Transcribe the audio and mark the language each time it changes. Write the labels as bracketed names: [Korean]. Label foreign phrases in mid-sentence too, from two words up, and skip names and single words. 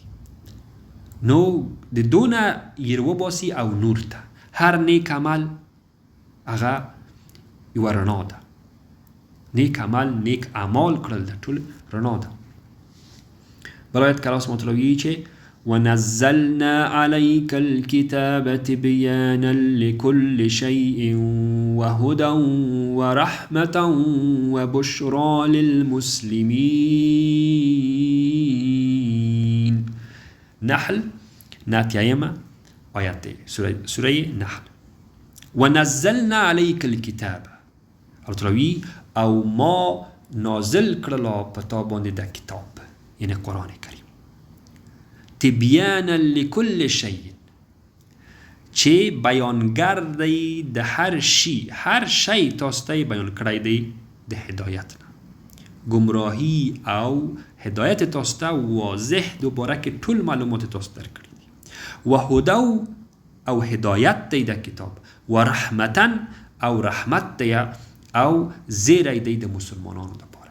[Pashto] نو د دونه یې وباسي او نور ته هر نیک عمل هغه یوه رڼا ده. نیک عمل، نیک اعمال کړل د ټول رڼا ده. بل آیت کې الله سبحانه وتعالی وایي چې [Arabic] ونزلنا عليك الكتاب تبيانا لكل شيء وهدى ورحمة وبشرى للمسلمين. نحل ناتيايما آيات سورة نحل. ونزلنا عليك الكتاب التراوي [Pashto] او ما نازل کرلا پتا باندې د کتاب یعنی قرآن کریم [Arabic] تبیانا لكل شيء [Pashto] چې بیانگر دی د هر شي، هر شی تاسو ته بیان کړی دی د هدایت نه، گمراهی او هدایت تاسو ته واضح دوباره کې ټول معلومات تاسو درکړي دي. وهدى او هدایت دی د کتاب، ورحمتا او رحمت دی او زیری دی د مسلمانانو لپاره.